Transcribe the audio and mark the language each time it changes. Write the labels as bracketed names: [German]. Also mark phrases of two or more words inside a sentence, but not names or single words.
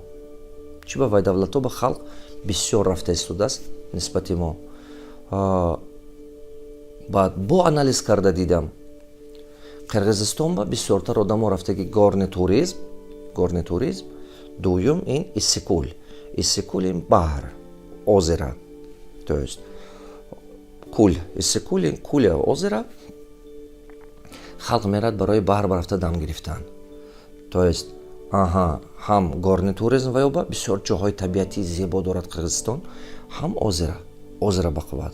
[Tajik] Чӣ ба вай давлатҳо ба халқ бисёр рафта истодааст нисбати мо. Баъд бо анализ карда дидам Қирғизистон ба бисёртар одамо рафтаги [Russian] горни туризм, [Tajik] дуюм ин Иссикул ин баҳр, [Russian] озера, то есть [Tajik] Иссикул ин кӯли озера, халқ мерад барои баҳр барафта дам гирифтан. [Russian] То есть [Tajik] ҳам [Russian] горни туризм [Tajik] ва ё ба бисёр ҷоҳои табиатии зебо дорад Қирғизистон, ҳам озера ба қувват.